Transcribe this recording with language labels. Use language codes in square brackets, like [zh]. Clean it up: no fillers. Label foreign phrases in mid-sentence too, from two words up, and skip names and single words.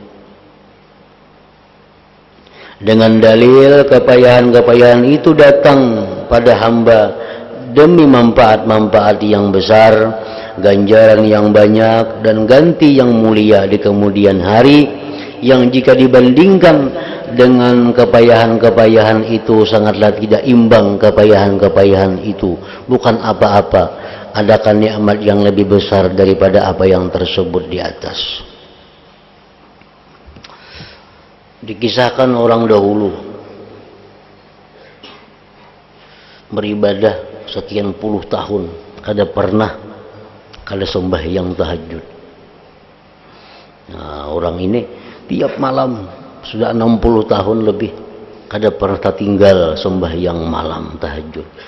[id] Dengan dalil kepayahan itu datang pada hamba demi manfaat-manfaat yang besar, ganjaran yang banyak, dan ganti yang mulia di kemudian hari, yang jika dibandingkan dengan kepayahan itu sangatlah tidak imbang. Kepayahan itu bukan apa-apa. Adakah nikmat yang lebih besar daripada apa yang tersebut di atas? [bjn] Dikisahkan orang dahulu beribadah sekian puluh tahun kada sembahyang tahajud. Nah, orang ini tiap malam sudah 60 tahun lebih kada pernah tinggal sembahyang malam tahajud.